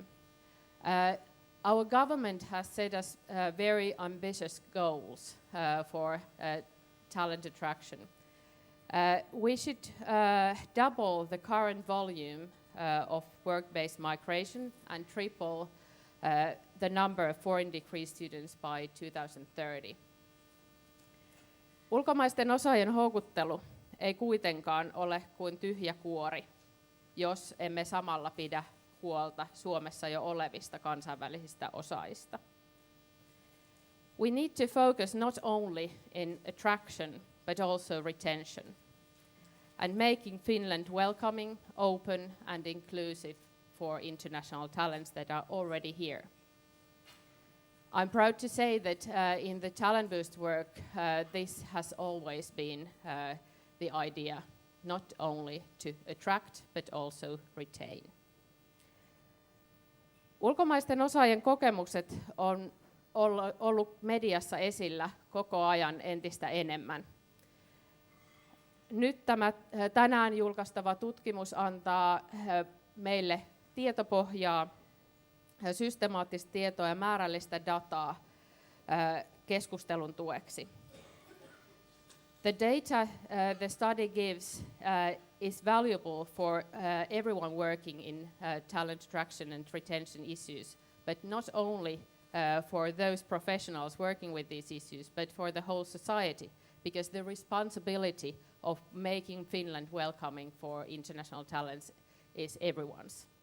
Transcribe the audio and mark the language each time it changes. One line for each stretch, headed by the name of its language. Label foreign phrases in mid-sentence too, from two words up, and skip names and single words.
English: Our government has set us very ambitious goals for talent attraction. We should double the current volume of work-based migration and triple the number of foreign degree students by 2030.
Finnish: Ulkomaisten osaajien houkuttelu ei kuitenkaan ole kuin tyhjä kuori, jos emme samalla pidä huolta Suomessa jo olevista kansainvälisistä osaajista.
English: We need to focus not only in attraction but also retention, and making Finland welcoming, open and inclusive for international talents that are already here. I'm proud to say that in the Talent Boost work, this has always been the idea, not only to attract but also retain.
Finnish: Ulkomaisten osaajien kokemukset on ollut mediassa esillä koko ajan entistä enemmän. Nyt tämä tänään julkaistava tutkimus antaa meille tietopohjaa, systemaattista tietoa ja määrällistä dataa keskustelun tueksi.
English: The data the study gives is valuable for everyone working in talent attraction and retention issues, but not only for those professionals working with these issues, but for the whole society, because the responsibility of making Finland welcoming for international talents is everyone's.